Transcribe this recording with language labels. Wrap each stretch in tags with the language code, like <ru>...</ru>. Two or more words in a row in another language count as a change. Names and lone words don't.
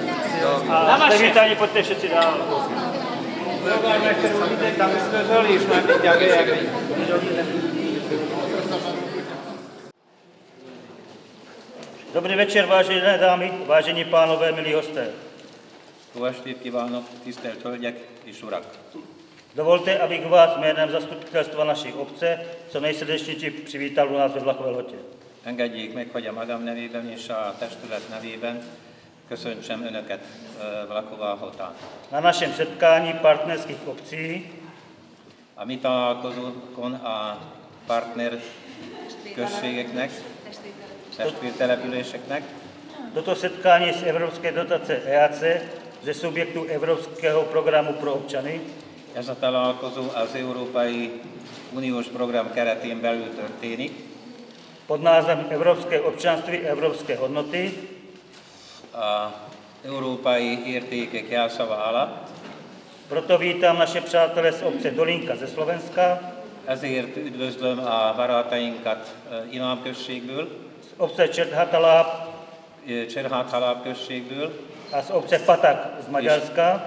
<cs>A jste vítáni, pojďte všetci dál. Tam jsme žili, už máme dělky. Dobrý večer, vážené dámy, vážení pánové, milí hosté.</cs> <hu>Jó estét kívánok, tisztelt hölgyek és urak!</hu> <cs>Dovolte, abych vás jménem zastupitelstva naší obce co nejsrdečněji přivítal u nás ve vlakové lotě.</cs> <hu>Engedjék meg, hogy a magam nevében és a testület nevében köszöntsem Önöket Vlaková Hotán.</hu> <cs>Na našem setkání partnerských obcí</cs> <hu>A mi találkozókon a partner községeknek, testvértelepüléseknek,</hu> <cs>toto setkání z evropské dotace EAC ze subjektu Evropského programu pro občany</cs> <hu>ez a találkozó az Európai Uniós program keretén belül történik.</hu> <cs>pod názvem Evropské občanství, Evropské hodnoty</cs> <hu>A európai értékek jelszava alatt.</hu> <cs>Proto vítám naše přátelé z obce Dolinka ze Slovenska,</cs> <hu>Ezért üdvözlöm a barátainkat Imám községből,</hu> <cs>z obce Čerhathalab</cs> <hu>Cserháthaláp községből,</hu> <cs>a z obce Patak z Maďarska.</cs>